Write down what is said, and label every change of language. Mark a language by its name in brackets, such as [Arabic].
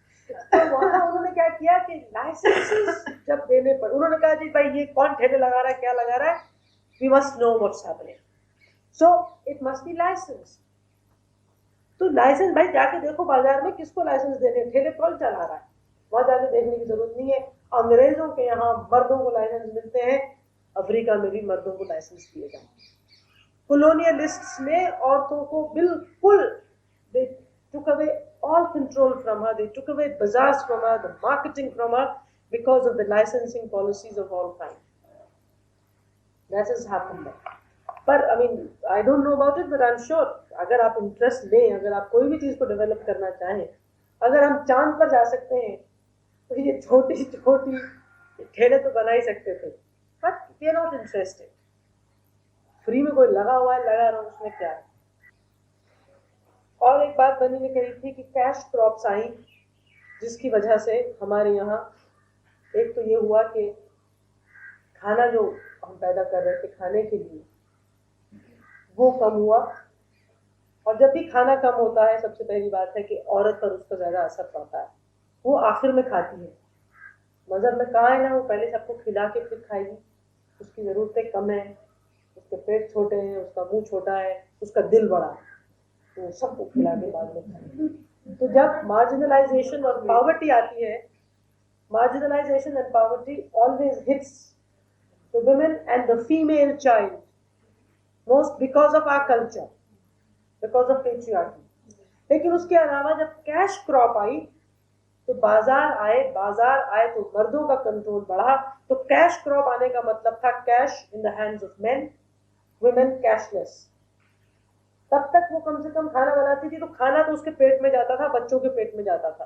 [Hindi] तो वहाँ उन्होंने क्या किया कि लाइसेंसेस जब देने पर उन्होंने कहा जी भाई ये कौन ठेले लगा रहा है, क्या लगा रहा है, [English] We must know what's happening, so it must be license. [Hindi] तो लाइसेंस भाई जाके देखो बाजार में किसको लाइसेंस देने, ठेले कौन चला रहा है, वहां जाके देखने की जरूरत नहीं है। अंग्रेजों के यहाँ मर्दों को लाइसेंस मिलते हैं, अफ्रीका में भी मर्दों को लाइसेंस दिए जाते हैं। कॉलोनियलिस्ट्स ने औरतों को बिल्कुल, [English] they took away all control from her, they took away bazaars from her, the marketing from her, because of the licensing policies of all kinds. That has happened there. [Hindi] पर [English] I mean, I don't know about it, but I'm sure [Hindi] अगर आप interest लें, अगर आप कोई भी चीज को डेवलप करना चाहें, अगर हम चांद पर जा सकते हैं तो ये छोटी छोटी ठेले तो बना ही सकते थे, [English] But we are not interested. [Hindi] Free में कोई लगा हुआ है, लगा रहा हूँ, उसमें क्या है। और एक बात बनी ने कही थी कि कैश क्रॉप्स आई, जिसकी वजह से हमारे यहाँ एक तो ये हुआ कि खाना जो हम पैदा कर रहे थे खाने के लिए वो कम हुआ। और जब भी खाना कम होता है, सबसे पहली बात है कि औरत पर उसका ज्यादा असर पड़ता है, वो आखिर में खाती है। मजहब में कहा है ना, वो पहले सबको खिला के फिर खाएगी, उसकी जरूरतें कम है, उसके पेट छोटे हैं, उसका मुंह छोटा है, उसका दिल बड़ा है, तो सबको खिला के बाद में खाएगी। तो जब मार्जिनलाइजेशन और पॉवर्टी आती है, [English] marginalization and poverty always hits the women and the female child most because of our culture, because of patriarchy. [Hindi] लेकिन उसके अलावा जब कैश क्रॉप आई तो बाजार आए तो मर्दों का कंट्रोल बढ़ा। तो कैश क्रॉप आने का मतलब था [English] Cash in the hands of men, women cashless. [Hindi] तब तक वो कम से कम खाना बनाती थी, तो खाना तो उसके पेट में जाता था, बच्चों के पेट में जाता था।